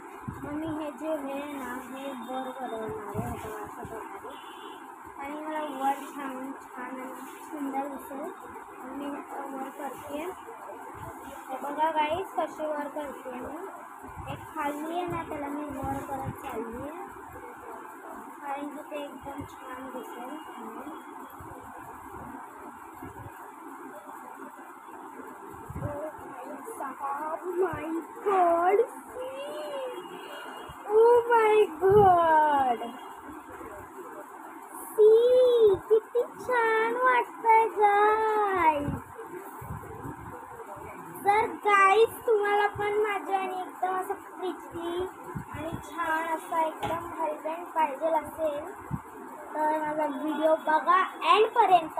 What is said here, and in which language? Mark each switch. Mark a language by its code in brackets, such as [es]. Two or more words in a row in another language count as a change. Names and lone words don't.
[mr] मग मी हे जे हे ना हे वर बनवणार आहे आता अशा प्रकारे आणि मला वर छान छान सुंदर दिसेल आणि मी वर करते. हे बघा गाईस कशी वर करते मी. एक खाली आहे ना त्याला मी वर करत चालली आहे कारण की ते एकदम छान दिसेल. [en] Oh my god! Oh my god! See, [mr] किती छान वाटतंय गाईस. जर गाईस तुम्हाला पण माझ्या आणि एकदम असं प्रिटी आणि छान असा एकदम हजबंड पाहिजे असेल तर माझा व्हिडिओ बघा एंडपर्यंत.